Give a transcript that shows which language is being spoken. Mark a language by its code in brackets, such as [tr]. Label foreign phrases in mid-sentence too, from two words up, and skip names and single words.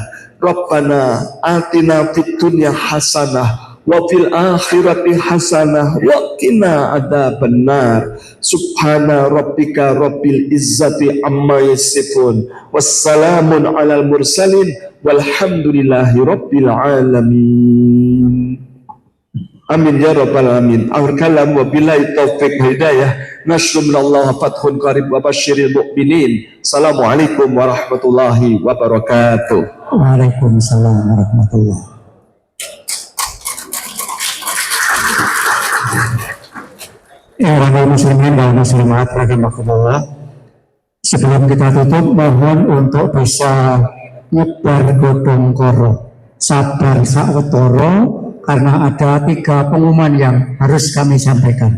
[ar] ربنا آتنا في الدنيا حسنة وفي الآخرة حسنة وقنا عذاب النار. سبحان ربك رب العزة عما يصفون وسلام على المرسلين والحمد لله رب العالمين. آمين يا رب العالمين. آخر كلام وبالله توفيق هداية. نصر من الله وفتح قريب وبشر المؤمنين. السلام عليكم ورحمة الله وبركاته. وعليكم السلام ورحمة الله. [id] Orang muslimin dan muslimat rahimakumullah. Sebelum kita tutup, mohon untuk bisa [jv] nyebar godong koro, sabar sa'wetoro, [id] karena ada 3 pengumuman yang harus kami sampaikan.